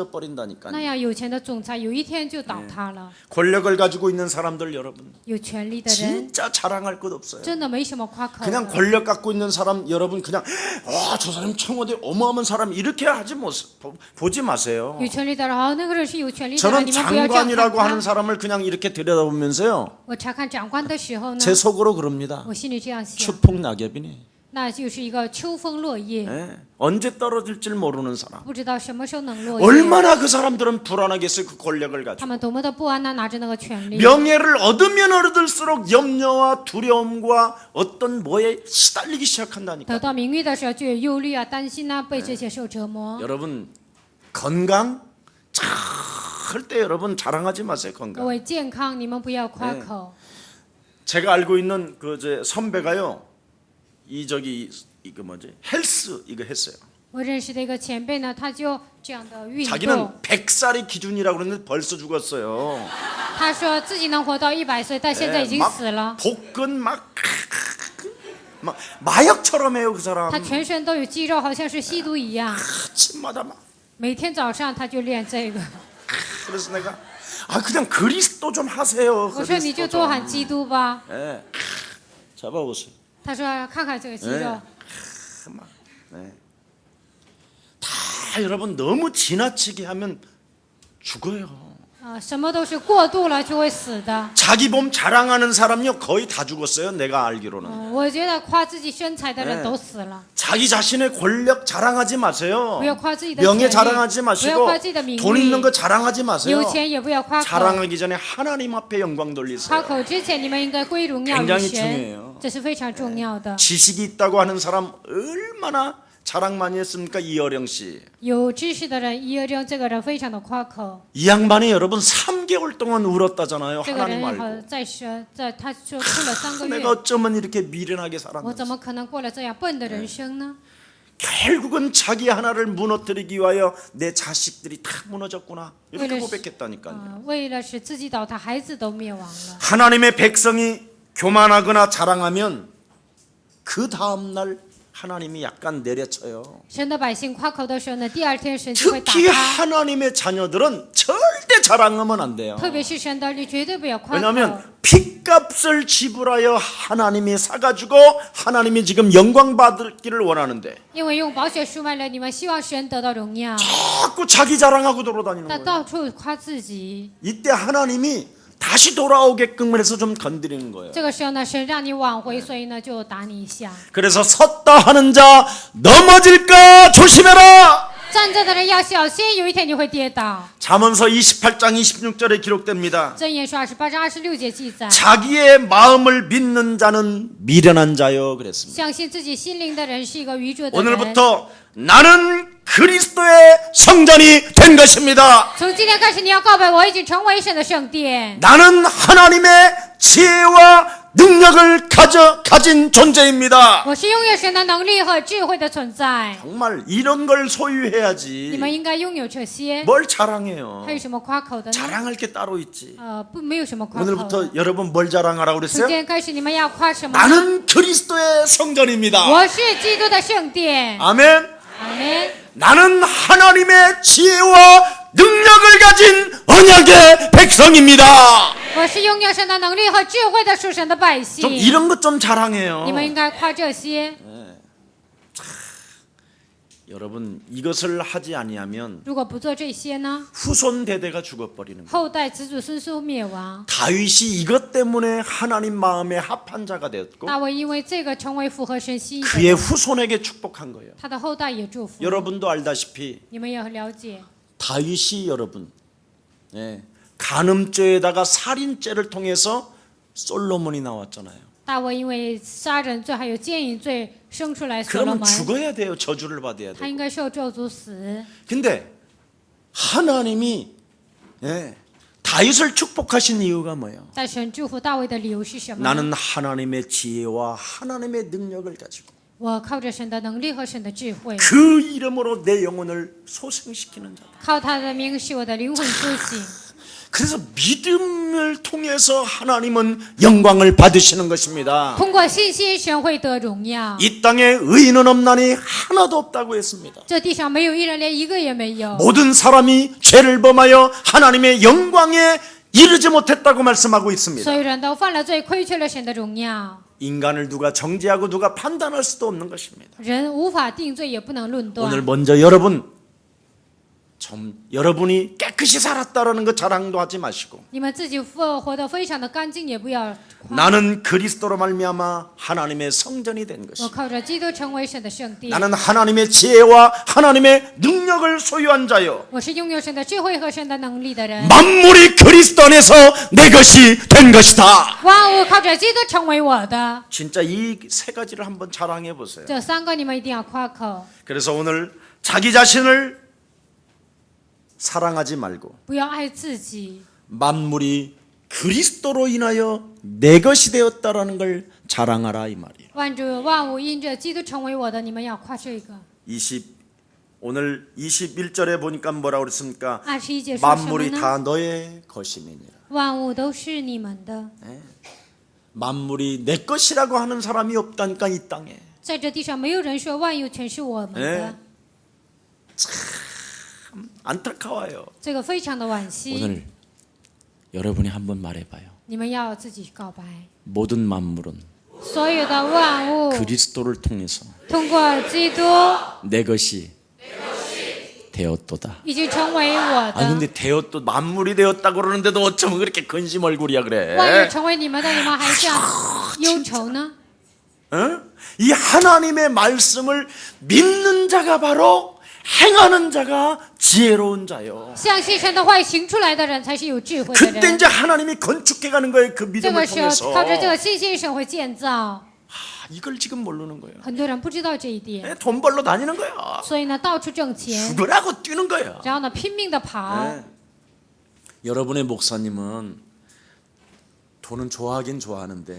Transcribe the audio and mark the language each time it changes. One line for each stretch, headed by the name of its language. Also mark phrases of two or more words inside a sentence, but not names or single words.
Chinese: 那
Korean: 버린다니까요.
Chinese: 样有钱的总裁有一天就倒塌了。
Korean: 권력을 가지고 있는 사람들 여러분,
Chinese: 有权力的人
Korean: 진짜 자랑할 것 없어요.
Chinese: 真的没什么夸口的。
Korean: 그냥 권력 갖고 있는 사람 여러분, 그냥 저 사람 청와대 어마어마한 사람 이렇게 보지 마세요.
Chinese: 有权力的人，哦，那个人是有权力的人，
Korean: 저는
Chinese: 你们不要这样看
Korean: 장관이라고 하는
Chinese: 他。
Korean: 사람을 그냥 이렇게 들여다보면서요,
Chinese: 我查看长官的时候呢，
Korean: 제 속으로 그럽니다.
Chinese: 我心里这样想，
Korean: 추풍 낙엽이네.
Chinese: 那就是一个秋风落叶，
Korean: 예. 언제 떨어질지 모르는 사람.
Chinese: 不知道什么时候能落叶。
Korean: 얼마나 그 사람들은 불안하겠어요. 그 권력을
Chinese: 他
Korean: 가지고.
Chinese: 们多么的不安呐，拿着那个权力。
Korean: 명예를 얻으면 얻을수록 염려와 두려움과 어떤 뭐에 시달리기
Chinese: 得
Korean: 시작한다니까.
Chinese: 到名誉的时候，就有忧虑啊、担心啊，被这些受折磨。
Korean: 여러분, 건강 절대 여러분 자랑하지 마세요.
Chinese: 各
Korean: 건강.
Chinese: 位健康，你们不要夸口。
Korean: 제가 알고 있는 그 제 선배가요, 이거 뭐지, 헬스 이거 했어요.
Chinese: 我认识的一个前辈呢，他就这样的运动，
Korean: 자기는 100살이 기준이라고 그랬는데 벌써 죽었어요.
Chinese: 他说自己能活到100岁，但现在已经
Korean: 막
Chinese: 死了。
Korean: 복근 막 마약처럼 해요, 그 사람.
Chinese: 他全身都有肌肉，好像是吸毒一样。
Korean: 아침마다 막.
Chinese: 每天早上他就练这个。
Korean: 그래서 내가 그냥 그리스도 좀 하세요.
Chinese: 我说你就多喊基督吧。
Korean: 예. 잡아보세요.
Chinese: 他说看看这个肌肉，
Korean: 막, 네. 다 여러분 너무 지나치게 하면 죽어요.
Chinese: 什么都是过度了就会死的。
Korean: 자기 몸 자랑하는 사람요 거의 다 죽었어요. 내가 알기로는.
Chinese: 我觉得夸自己身材的人都死了。
Korean: 자기 자신의 권력 자랑하지 마세요.
Chinese: 不要夸自己的
Korean: 명예
Chinese: 权利，
Korean: 자랑하지
Chinese: 不要
Korean: 마시고
Chinese: 夸自己的名
Korean: 돈 있는
Chinese: 誉，
Korean: 거 자랑하지 마세요.
Chinese: 有钱也不要夸口。
Korean: 자랑하기 전에 하나님 앞에 영광
Chinese: 夸
Korean: 돌리세요.
Chinese: 口之前，你们应该归荣耀于
Korean: 굉장히
Chinese: 神，
Korean: 중요해요.
Chinese: 这是非常重要的。
Korean: 지식이 있다고 하는 사람 얼마나 자랑 많이 했습니까? 이어령 씨.
Chinese: 有知识的人，伊尔正这个人非常的夸口，
Korean: 이 양반이 여러분 3개월 동안 울었다잖아요.
Chinese: 这个
Korean: 하나님
Chinese: 人
Korean: 알고.
Chinese: 好在他说哭了3个
Korean: 내가
Chinese: 月，
Korean: 어쩌면 이렇게 미련하게
Chinese: 我怎
Korean: 살았는지.
Chinese: 么可能过了这样笨的人生呢？
Korean: 결국은 자기 하나를 무너뜨리기 위하여 내 자식들이 다 무너졌구나. 이렇게 왜를- 고백했다니까요.
Chinese: 为了使自己倒塌，孩子都灭亡了。
Korean: 하나님의 백성이 교만하거나 자랑하면 그 다음 날 하나님이 약간 내려쳐요.
Chinese: 神的百姓夸口的时候呢，第二天神就会打
Korean: 특히
Chinese: 他。
Korean: 하나님의 자녀들은 절대 자랑하면 안 돼요.
Chinese: 特别是神的儿女，绝对不要夸口。
Korean: 왜냐하면 핏값을 지불하여 하나님이 사가지고 하나님이 지금 영광 받기를 원하는데
Chinese: 因为用宝血赎买了你们，希望神得到荣耀，
Korean: 자꾸 자기 자랑하고 돌아다니는
Chinese: 但
Korean: 거예요.
Chinese: 到处夸自己。
Korean: 이때 하나님이 다시 돌아오게끔 해서 좀 건드리는 거예요.
Chinese: 这个时候呢，神让你挽回，所以呢就打你一下。
Korean: 그래서 섰다 하는 자 넘어질까 조심해라.
Chinese: 站着的人要小心，有一天你会跌倒。
Korean: 잠언서 28장 26절에 기록됩니다.
Chinese: 箴言书28章26节记载，
Korean: 자기의 마음을 믿는 자는 미련한 자요 그랬습니다.
Chinese: 相信自己心灵的人是一个愚拙的人。
Korean: 오늘부터 나는 그리스도의 성전이 된 것입니다.
Chinese: 从今天开始，你要告白，我已经成为神的圣殿。
Korean: 나는 하나님의 지혜와 능력을 가진 존재입니다.
Chinese: 我是拥有神的能力和智慧的存在。
Korean: 정말 이런 걸
Chinese: 你
Korean: 소유해야지.
Chinese: 们应该拥有这些。
Korean: 뭘 자랑해요?
Chinese: 还有什么夸口的呢？
Korean: 자랑할 게 따로 있지.
Chinese: 不，没有什么夸口。
Korean: 오늘부터 여러분 뭘 자랑하라고
Chinese: 从
Korean: 그랬어요?
Chinese: 今天开始，你们要夸什么呢？
Korean: 나는 그리스도의 성전입니다.
Chinese: 我是基督的圣殿。
Korean: 아멘.
Chinese: 阿门。
Korean: 나는 하나님의 지혜와 능력을 가진 언약의 백성입니다.
Chinese: 我是拥有神的能力和智慧的属神的百姓。
Korean: 좀 이런 것 좀 자랑해요.
Chinese: 你们应该夸这些。
Korean: 여러분 이것을 하지 아니하면
Chinese: 如果不做这些呢，
Korean: 후손 대대가 죽어버리는 거예요.
Chinese: 后代子祖孙孙灭亡。
Korean: 다윗이 이것 때문에 하나님 마음에 합한 자가 되었고
Chinese: 大卫因为这个成为符合神心意的
Korean: 그의
Chinese: 人，
Korean: 후손에게 축복한 거예요.
Chinese: 他的后代也祝福。
Korean: 여러분도 알다시피
Chinese: 你们也很了解，
Korean: 다윗이 여러분 간음죄에다가 살인죄를 통해서 솔로몬이 나왔잖아요.
Chinese: 大卫因为杀人罪还有奸淫罪生出来所罗
Korean: 그러면
Chinese: 门，
Korean: 죽어야 돼요. 저주를 받아야
Chinese: 他
Korean: 돼요.
Chinese: 应该受咒诅死。
Korean: 근데 하나님이 다윗을 축복하신 이유가 뭐예요?
Chinese: 但神祝福大卫的理由是什么呢？
Korean: 나는 하나님의 지혜와 하나님의 능력을 가지고
Chinese: 我靠着神的能力和神的智慧，
Korean: 그 이름으로 내 영혼을 소생시키는 자다.
Chinese: 靠他的名使我的灵魂苏醒。
Korean: 그래서 믿음을 통해서 하나님은 영광을 받으시는 것입니다.
Chinese: 通过信心，神会得荣耀。
Korean: 이 땅에 의인은 없나니 하나도 없다고 했습니다.
Chinese: 这地上没有一人，连一个也没有。
Korean: 모든 사람이 죄를 범하여 하나님의 영광에 이르지 못했다고 말씀하고 있습니다.
Chinese: 所有人都犯了罪，亏缺了神的荣耀。
Korean: 인간을 누가 정죄하고 누가 판단할 수도 없는 것입니다.
Chinese: 人无法定罪，也不能论
Korean: 오늘
Chinese: 断。
Korean: 먼저 여러분이 깨끗이 살았다라는 거 자랑도 하지 마시고
Chinese: 你们自己活得非常的干净，也不要夸。
Korean: 나는 그리스도로 말미암아 하나님의 성전이 된
Chinese: 我
Korean: 것이
Chinese: 靠着基督成为神的圣地。
Korean: 나는 하나님의 지혜와 하나님의 능력을 소유한 자요
Chinese: 我是拥有神的智慧和神的能力的人。
Korean: 만물이 그리스도 안에서 내 것이 된 것이다.
Chinese: 万物靠着基督成为我的。
Korean: 진짜 이 세 가지를 한번 자랑해 보세요.
Chinese: 这三个你们一定要夸口，
Korean: 그래서 오늘 자기 자신을 사랑하지 말고
Chinese: 不要爱自己。
Korean: 만물이 그리스도로 인하여 내 것이 되었다라는 걸 자랑하라 이 말이에요.
Chinese: 万物因着基督成为我的，你们要夸这个。
Korean: 오늘 21절에 보니까 뭐라고 그랬습니까?
Chinese: 21 节说什么
Korean: 만물이
Chinese: 呢？
Korean: 다 너의 것임이니라.
Chinese: 万物都是你们的。
Korean: 만물이 내 것이라고 하는 사람이 없다니까 이 땅에.
Chinese: 在这地上，没有人说万有全是我们的，
Korean: 안타까워요.
Chinese: 这个非常的惋惜。
Korean: 오늘 여러분이 한번 말해봐요.
Chinese: 你们要自己告白，
Korean: 모든 만물은
Chinese: 所有的万物
Korean: 그리스도를 통해서
Chinese: 通过基督
Korean: 내 것이 되었도다.
Chinese: 已经成为我 아 的。
Korean: 근데 되었도 만물이 되었다고 그러는데도 어쩌면 그렇게 근심 얼굴이야
Chinese: 万有
Korean: 그래?
Chinese: 成为你们的，你们还这样忧愁呢？
Korean: 이 하나님의 말씀을 믿는 자가 바로 행하는 자가 지혜로운 자요.
Chinese: 相信神的话行出来的人才是有智慧的
Korean: 그때
Chinese: 人。
Korean: 이제 하나님이 건축해 가는 거예요. 그
Chinese: 这
Korean: 믿음을
Chinese: 个时候
Korean: 통해서.
Chinese: 靠着这个信心，神会建造。
Korean: 이걸 지금 모르는 거예요.
Chinese: 很多人不知道这一点，
Korean: 돈 벌러 다니는 거야.
Chinese: 所以呢，到处挣钱，
Korean: 죽으라고 뛰는 거야.
Chinese: 然后呢，拼命的跑。
Korean: 네. 여러분의 목사님은 돈은 좋아하긴 좋아하는데